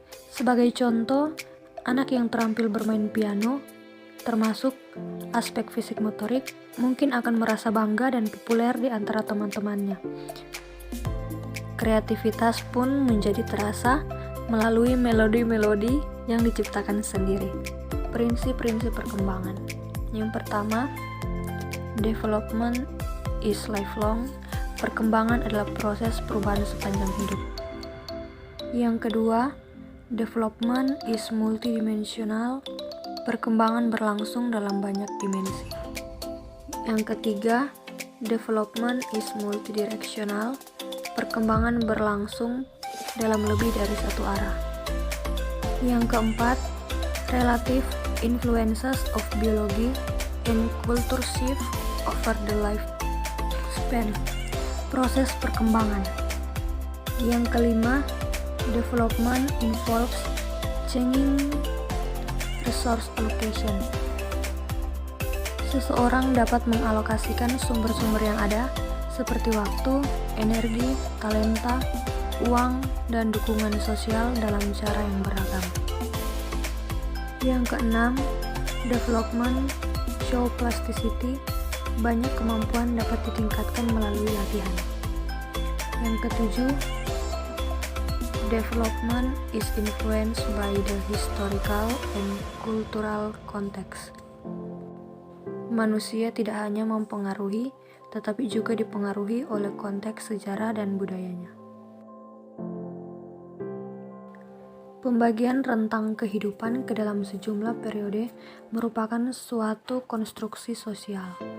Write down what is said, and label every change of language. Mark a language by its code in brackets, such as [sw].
[id] Sebagai contoh, anak yang terampil bermain piano, termasuk aspek fisik motorik, mungkin akan merasa bangga dan populer di antara teman-temannya. Kreativitas pun menjadi terasa melalui melodi-melodi yang diciptakan sendiri. Prinsip-prinsip perkembangan. Yang pertama, [en] development is lifelong. [id] Perkembangan adalah proses perubahan sepanjang hidup. Yang kedua, [en] development is multidimensional. [id] Perkembangan berlangsung dalam banyak dimensi. Yang ketiga, [en] development is multidirectional. [id] Perkembangan berlangsung dalam lebih dari satu arah. Yang keempat, [en] relative influences of biology and culture shift over the lifespan. [id] Proses perkembangan. Yang kelima, [en] development involves changing resource allocation. [id] Seseorang dapat mengalokasikan sumber-sumber yang ada, seperti waktu, energi, talenta, uang, dan dukungan sosial dalam cara yang beragam. Yang keenam, [en] development show plasticity. [id] Banyak kemampuan dapat ditingkatkan melalui latihan. Yang ketujuh, [en] development is influenced by the historical and cultural context. [id] Manusia tidak hanya mempengaruhi, tetapi juga dipengaruhi oleh konteks sejarah dan budayanya. Pembagian rentang kehidupan ke dalam sejumlah periode merupakan suatu konstruksi sosial.